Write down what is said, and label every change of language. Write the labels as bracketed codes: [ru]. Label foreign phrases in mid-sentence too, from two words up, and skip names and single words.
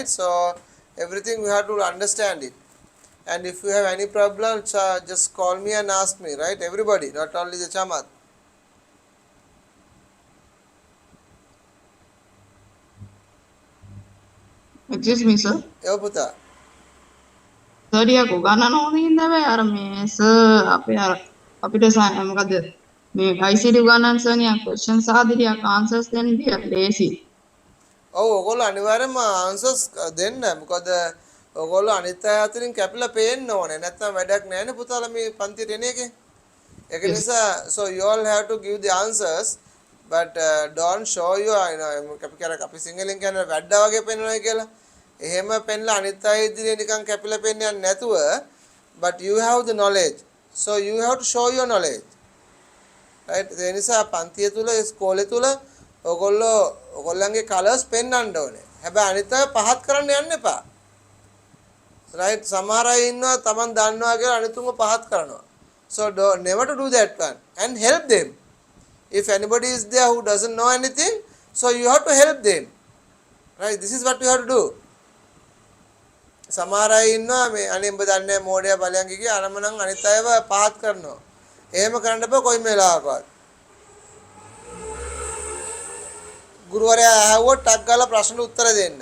[en] So everything you have to understand it. And if you have any problems, just call me and ask me, right? Everybody, not only the Chamat. excuse me sir. Yo puta. [si] සර් ටිකක් උගන්නන්න ඕන හින්දා බෑ අර මේ සර් අපේ අර අපිට මොකද මේ ICT උගන්නන්න සර් නිකන් questions අහද්දි ටිකක් answers දෙන්න ටිකක් ලේසි. ඔව් ඔයගොල්ලෝ අනිවාර්යෙන්ම answers දෙන්න. මොකද ඔයගොල්ලෝ අනිත් අය අතරින් කැපිලා පේන්න ඕනේ. නැත්නම් වැඩක් නැහැ නේ පුතාලා මේ පන්තියට එන එකේ. ඒක [en] Yes. නිසා so you all have to give the answers, but don't show you [si] අපි සිංහලෙන් කියන්නේ වැඩා වගේ පෙන්වනවා කියලා. එහෙම පෙන්ලා අනිත් අය ඉදිරියේ නිකන් කැපිලා පෙන්වන්නේ නැතුව, [en] but you have the knowledge, so you have to show your knowledge, right? [si] ඒ නිසා පන්තිය තුල ඉස්කෝලේ තුල ඔයගොල්ලන්ගේ කලර්ස් පෙන්වන්න ඕනේ. හැබැයි අනිත් අය පහත් කරන්න යන්න එපා. right? සමහර අය ඉන්නවා Taman දන්නවා කියලා අනිතුන්ව පහත් කරනවා. [en] So never to do that one, and help them. If anybody is there who doesn't know anything, so you have to help them, right? This is what you have to do. [si] සමහර අය ඉන්නවා මේ අනේ උඹ දන්නේ මෝඩයා බලයන් කිය අරමනම් අනිත් අයව පහත් කරනවා. එහෙම කරන්න බෑ කොයි වෙලාවකවත්. ගුරුවරයා අහුවොත් ටක් ගාලා ප්‍රශ්න උත්තර දෙන්න.